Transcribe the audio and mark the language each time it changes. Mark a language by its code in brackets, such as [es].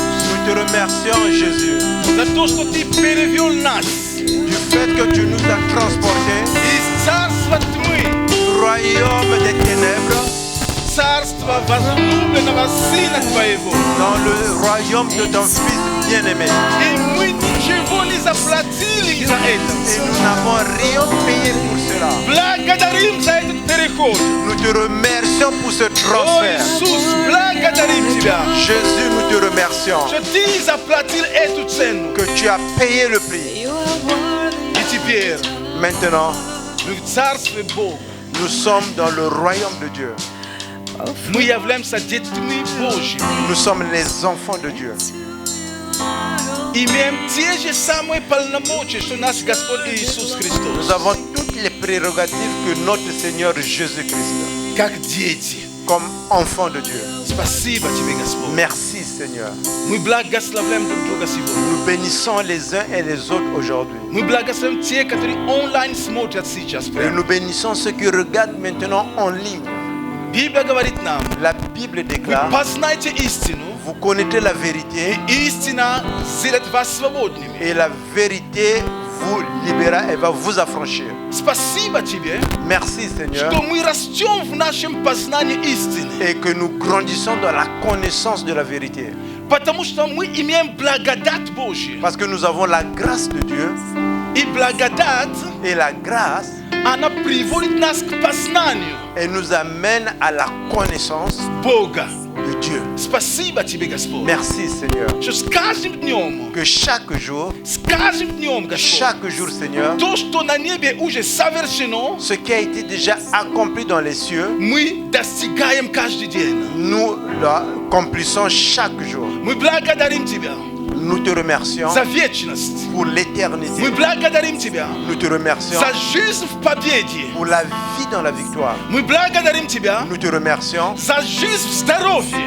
[fr] Nous te remercions, Jésus. [ru] За то, что Ты перевел нас [fr] Du fait que tu nous as transportés [ru] из царства тьмы, [fr] du royaume des ténèbres [ru] царство возлюбленного Сына Твоего. [fr] dans le royaume de ton Fils bien-aimé. [ru] И мы ничего не заплатили за это. [fr] Et nous n'avons rien payé pour cela. [ru] Благодарим за этот переход. [fr] Nous te remercions pour ce [ru] О, [fr] transfert. [ru] Иисус, благодарим Тебя, [fr] Jésus, nous te remercions [ru] что Ты заплатил эту цену. [fr] que tu as payé le prix. [en] You are worthy. [ru] И теперь [fr] Maintenant, [ru] мы в Царстве Бога. [fr] nous sommes dans le royaume de Dieu. [ru] Мы являемся детьми Божьими. [fr] Nous sommes les enfants de Dieu. [ru] Имеем те же самые полномочия, что наш Господь Иисус [fr] Nous [ru] Христос. [fr] avons toutes les prérogatives que notre Seigneur Jésus-Christ, [ru] Как дети. [fr] comme enfants de Dieu. [ru] Спасибо Тебе, Господь. [fr] Merci Seigneur. [ru] Мы благословляем друг друга сегодня. [fr] Nous bénissons les uns et les autres aujourd'hui. [ru] Мы благословим те, которые онлайн смотрят сейчас. [fr] Et nous bénissons ceux qui regardent maintenant en ligne. [ru] Библия говорит нам, [fr] La Bible [ru] вы [fr] déclare, [ru] познайте истину, [fr] vous connaissez la vérité [ru] и истина сделает вас свободными. [fr] et la vérité vous libérera et va vous affranchir. [ru] Спасибо Тебе, [fr] Merci Seigneur. [ru] что мы растем в нашем познании истины. [fr] Et que nous grandissons dans la connaissance de la vérité. [ru] Потому что мы имеем благодать Божью. [fr] Parce que nous avons la grâce de Dieu. [ru] И благодать, [fr] Et la grâce, [ru] она приводит нас к познанию [fr] elle nous amène à la connaissance [ru] Бога. [fr] de Dieu. [ru] Спасибо Тебе, Господь. [fr] Merci Seigneur. [ru] Что с каждым днем, [fr] Que chaque jour, [ru] Господь, [fr] chaque jour Seigneur, [ru] то, что на небе уже совершено, [fr] ce qui a été déjà accompli dans les cieux, [ru] мы достигаем каждый день. [fr] nous l'accomplissons chaque jour. [ru] Мы благодарим Тебя [fr] Nous te remercions [ru] за вечность. [fr] pour [ru] Мы [fr] l'éternité. [ru] благодарим Тебя [fr] Nous te remercions [ru] за жизнь в победе. [fr] pour la vie dans la victoire. [ru] Мы благодарим Тебя [fr] Nous te remercions [ru] за жизнь в здоровье.